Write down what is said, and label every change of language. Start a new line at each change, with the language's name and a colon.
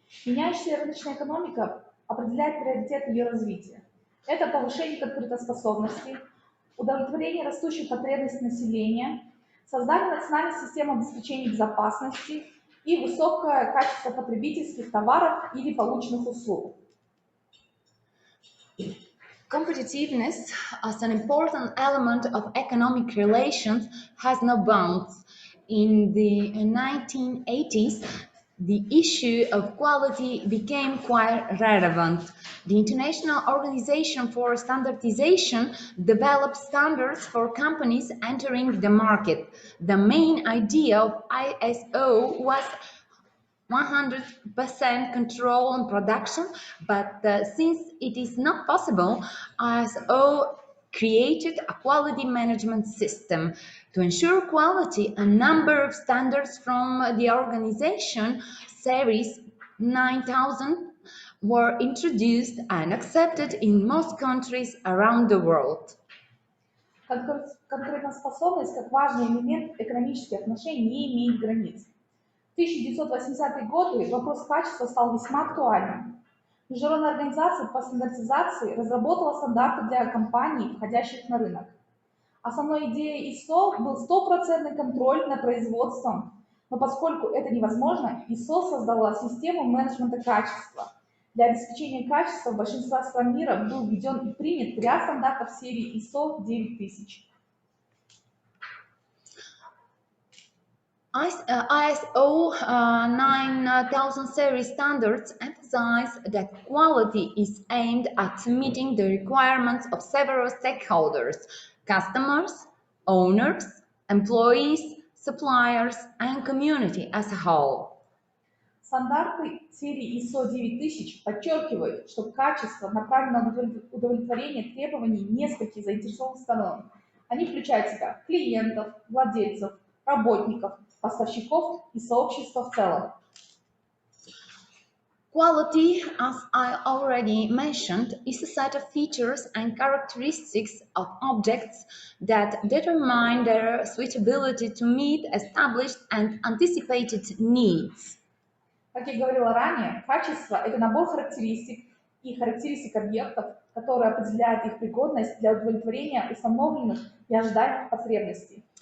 Russian: Меняющаяся рыночная экономика определяет приоритеты ее развития. Это повышение конкурентоспособности, удовлетворение растущих потребностей населения, создание национальной системы обеспечения безопасности и высокое качество потребительских товаров или полученных услуг.
English: Competitiveness, as an important element of economic relations, has no bounds. In the 1980s, the issue of quality became quite relevant. The International Organization for Standardization developed standards for companies entering the market. The main idea of ISO was 100% control on production, but since it is not possible, ISO created a quality management system. To ensure quality, a number of standards from the organization, Series 9000, were introduced and accepted in most countries around the world.
Russian: Конкурентоспособность как важный элемент экономических отношений не имеет границ. В 1980-е годы вопрос качества стал весьма актуальным. Международная организация по стандартизации разработала стандарты для компаний, входящих на рынок. Основной идеей ISO был стопроцентный контроль над производством, но поскольку это невозможно, ISO создала систему менеджмента качества. Для обеспечения качества в большинстве стран мира был введен и принят ряд стандартов серии ISO 9000.
English: ISO 9000 series standards emphasize that quality is aimed at meeting the requirements of several stakeholders: customers, owners, employees, suppliers, and community as a whole.
Russian: Стандарты серии ISO 9000 подчеркивают, что качество направлено на удовлетворение требований нескольких заинтересованных сторон. Они включают в себя клиентов, владельцев, работников, поставщиков и сообщества в целом.
English: Quality, as I already mentioned, is a set of features and characteristics of objects that determine their suitability to meet established and anticipated needs.
Russian: Как я говорила ранее, качество – это набор характеристик и характеристик объектов, которые определяют их пригодность для удовлетворения установленных и ожидаемых потребностей.